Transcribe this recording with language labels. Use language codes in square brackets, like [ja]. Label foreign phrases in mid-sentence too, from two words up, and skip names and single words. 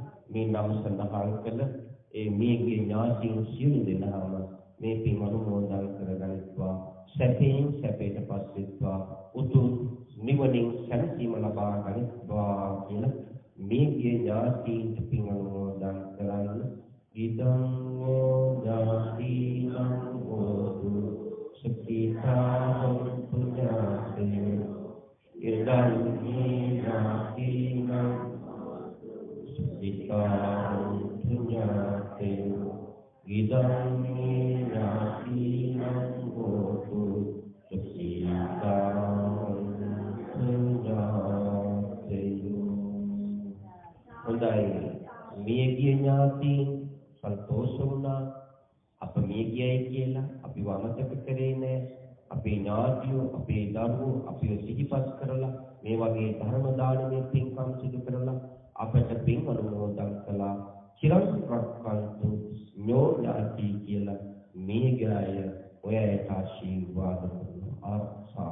[si] මේ නම් සඳහන් කළ ඒ මේගේ ඥාතීන් සියලු දෙනාම මේ පින් අනුමෝදන් කරගනිත්වා සැපයෙන් සැපයට පත්වෙත්වා උතුම් නිවනින් සැනසීම ලබා ගනිත්වා කියලා මේගේ ඥාතීන්ට පින් අනුමෝදන් කරන්න [pi] ඉදං වූ ඥාතීනං හෝතු සුඛිතා හොන්තු ඥාතේ ඉදං ඥාතීනං සුඛිතා හොන්තු ඥාතේ ඉදං ඥාතීනං හෝතු සුඛිතා හොන්තු ඥාතේ. [si] හොඳයි මියගිය ඥාතීන් සන්තෝෂ වුණා අප මියගියයි කියලා අපි වමතක කරේ නෑ අපේ ඥාතියෝ අපේ දරුවෝ අපිව සිහිපත් කරලා මේ වගේ ධර්ම දානමය පින්කම් සිදු කරලා අපට පින් අනුමෝදන් කළා [pi] චිරන් රක්කන්තු ඥාති [si] කියලා මියගිය ඔයයට ආශිර්වාද කරනවා ආශා